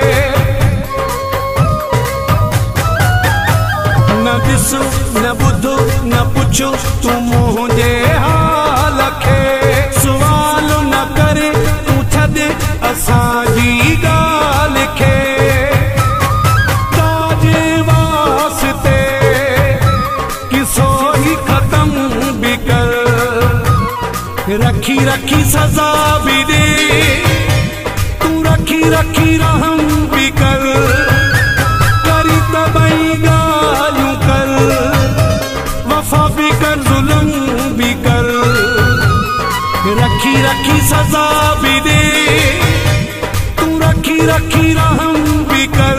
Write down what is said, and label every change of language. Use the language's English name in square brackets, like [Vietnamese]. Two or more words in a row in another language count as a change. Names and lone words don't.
[Sindhi] न ॾिसो न ॿुधो न पुछो तूं मुंहिंजे हाल खे। सुवाल न करे तूं छॾे असांजी ॻाल्हि खे। ताजे वास्ते किसो ई [Urdu] ختم بھی کر رکھی رکھی سزا بھی دے تو رکھی رکھی رحم بھی کر. [Sindhi] करी त बई गालूं [Urdu] کر وفا بھی کر ظلم بھی کر رکھی رکھی سزا بھی دے تو رکھی رکھی رحم بھی کر.